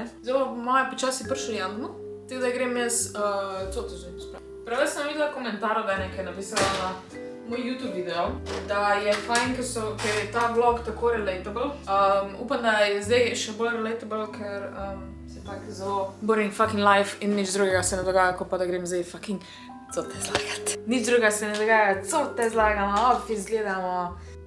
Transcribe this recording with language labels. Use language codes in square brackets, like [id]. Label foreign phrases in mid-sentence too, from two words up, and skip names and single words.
[sl] Zdaj bo moje počasi prišel Jan domov, tako da grem jaz coto zdaj spraviti. Prve sem videla komentar, da je nekaj napisala na moj YouTube video, da je fajn, ker je ta vlog tako relatable. Upam, da je zdaj še bolj relatable, ker se tak zelo [en] boring fucking life [sl] in nič drugega se ne dogaja, ko pa da grem zdaj fucking cote zlagati. Nič drugega se ne dogaja, cote zlagamo, office gledamo.